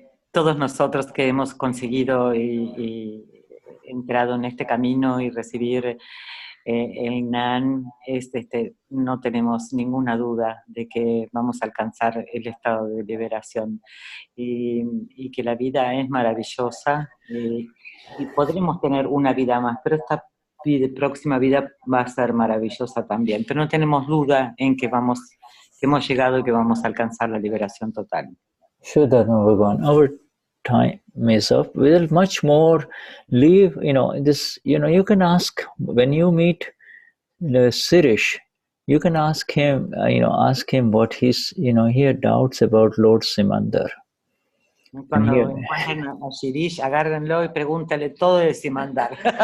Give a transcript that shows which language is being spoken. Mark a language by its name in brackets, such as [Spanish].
[Spanish] Todos nosotros que hemos conseguido y entrado en este camino y recibir el Gnan, no tenemos ninguna duda de que vamos a alcanzar el estado de liberación y que la vida es maravillosa y podremos tener una vida más, pero esta próxima vida va a ser maravillosa también, pero no tenemos duda en que hemos llegado y que vamos a alcanzar la liberación total. [English] Vishuddhatma Bhagavan, our time is up. We'll much more leave, you can ask, when you meet Sirish, you can ask him what he had doubts about Lord Simandar. [Spanish] Cuando encuentren a Shirish, agárrenlo y pregúntale todo de Simandar.